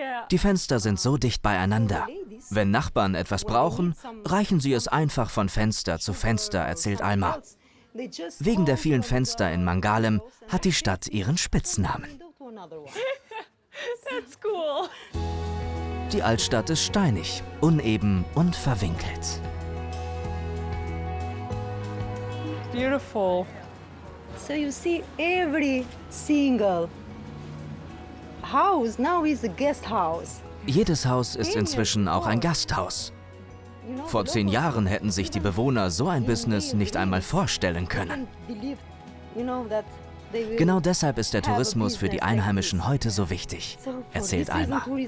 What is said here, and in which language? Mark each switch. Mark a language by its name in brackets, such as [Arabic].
[German] Die Fenster sind so dicht beieinander. Wenn Nachbarn etwas brauchen, reichen sie es einfach von Fenster zu Fenster, erzählt Alma. Wegen der vielen Fenster in Mangalem hat die Stadt ihren Spitznamen. [English] That's cool. [German] Die Altstadt ist steinig, uneben und verwinkelt. [English] Beautiful. So you see every single house now is a guest house. [German] Jedes Haus ist inzwischen auch ein Gasthaus. Vor 10 Jahren hätten sich die Bewohner so ein Business nicht einmal vorstellen können. Genau deshalb ist der Tourismus für die Einheimischen heute so wichtig, erzählt Alma.